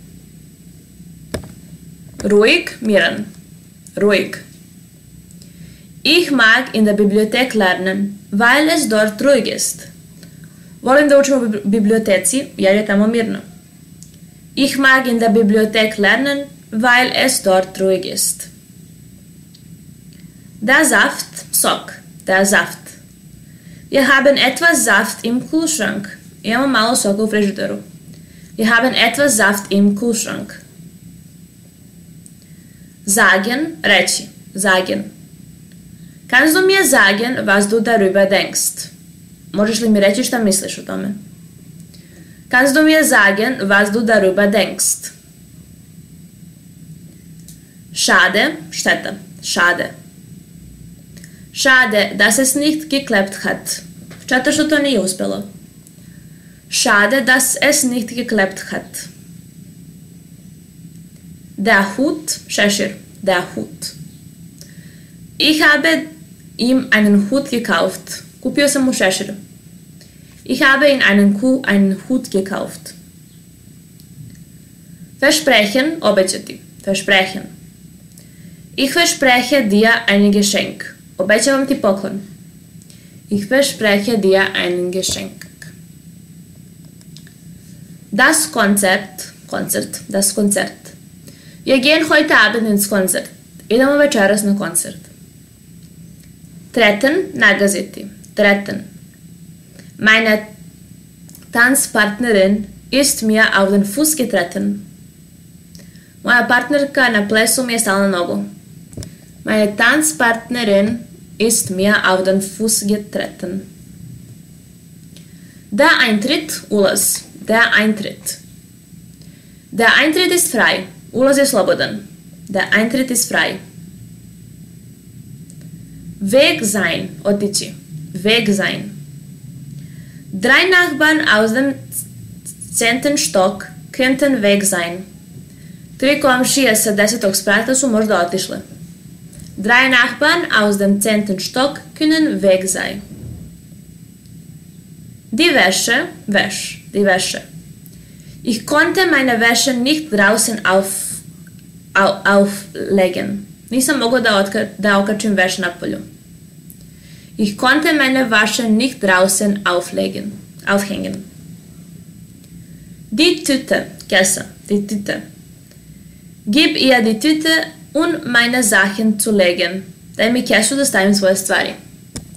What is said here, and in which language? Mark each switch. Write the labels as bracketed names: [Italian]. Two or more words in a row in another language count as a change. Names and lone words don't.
[German] Ruhig, miran. Ruhig. Ich mag in der Bibliothek lernen, weil es dort ruhig ist. [Serbian] Volim da učim u biblioteci, jer je tamo mirno. [German] Ich mag in der Bibliothek lernen, weil es dort ruhig ist. Der Saft, sok. Der Saft. Wir haben etwas Saft im Kühlschrank. [Serbian] Imamo malo soka u frižideru. [German] Wir haben etwas Saft im Kühlschrank. Sagen, reći. Sagen. Kannst du mir sagen, was du darüber denkst? [Serbian] Možeš li mi reći šta misliš o tome? [German] Kannst du mir sagen, was du darüber denkst? Schade, šteta. Schade. Schade, dass es nicht geklappt hat. [Serbian] Šteta što to nije uspjelo. [German] Schade, dass es nicht geklappt hat. Der Hut, šešir. Der Hut. Ich habe ihm einen Hut gekauft. [Serbian] Kupio sam mu šešir. [German] Ich habe ihm einen Hut gekauft. Versprechen, obećati. Versprechen. Ich verspreche dir ein Geschenk. [Serbian] Obećavam ti poklon. [German] Ich verspreche dir ein Geschenk. Das Konzert, das Konzert. Wir gehen heute Abend ins Konzert. [Serbian] Idemo večeras na koncert. [German] Treten, nagaziti. Treten. Meine Tanzpartnerin ist mir auf den Fuß getreten. [Serbian] Moja partnerka na plesu mi je stala na nogu. [German] Meine Tanzpartnerin ist mir auf den Fuß getreten. Der Eintritt, ulaz. Der Eintritt. Der Eintritt ist frei. [Serbian] Ulaz je slobodan. [German] Der Eintritt ist frei. Weg sein, otići. Weg sein. Drei Nachbarn aus dem 10. Stock könnten weg sein. [Serbian] 3 komšije sa 10. sprata su možda otišle. [German] Drei Nachbarn aus dem 10. Stock können weg sein. Die Wäsche, Wäsch, die Wäsche. Ich konnte meine Wäsche nicht draußen auflegen. [Serbian] Nisam mogao da okačim veš na polju. [German] Ich konnte meine Wäsche nicht draußen aufhängen. Die Tüte, kesa, die Tüte. Gib ihr die Tüte, um meine Sachen zu legen. [Serbian] Daj mi kesu da stavim svoje stvari.